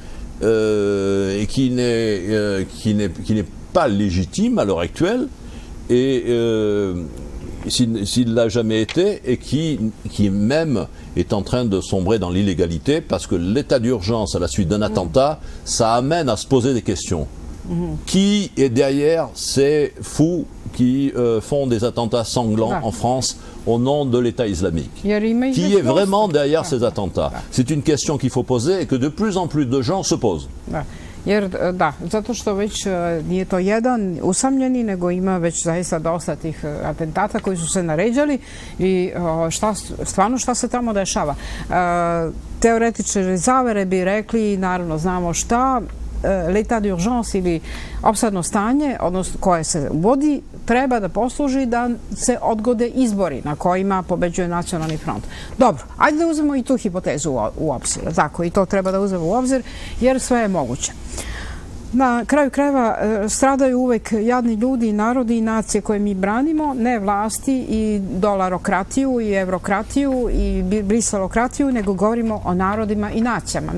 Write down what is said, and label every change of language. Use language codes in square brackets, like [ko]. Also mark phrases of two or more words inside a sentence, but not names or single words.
[fr] et qui n'est pas légitime à l'heure actuelle, et s'il ne l'a jamais été, et qui même est en train de sombrer dans l'illégalité, parce que l'état d'urgence à la suite d'un attentat, ça amène à se poser des questions. Qui est derrière ces fous qui font des attentats sanglants en France au nom de l'État islamique? Qui est vraiment derrière ces attentats? C'est une question qu'il faut poser et que de plus en plus de gens se posent. [sr] Jer zato što već nije to jedan usamljeni, nego ima već zaista dosta tih atentata koji su se naređali i stvarno šta se tamo dešava. Teoretičari zavere bi rekli, naravno znamo šta, [fr] l'état d'urgence [sr] ili opsadno stanje, odnosno koje se uvodi, treba da posluži da se odgode izbori na kojima pobeđuje Nacionalni front. Dobro, ajde da uzmemo i tu hipotezu u obzir. Tako, i to treba da uzmemo u obzir, jer sve je moguće. Na kraju krajeva stradaju uvek jadni ljudi i narodi i nacije koje mi branimo, ne vlasti i dolarokratiju i evrokratiju i briselokratiju, nego govorimo o narodima i nacijama.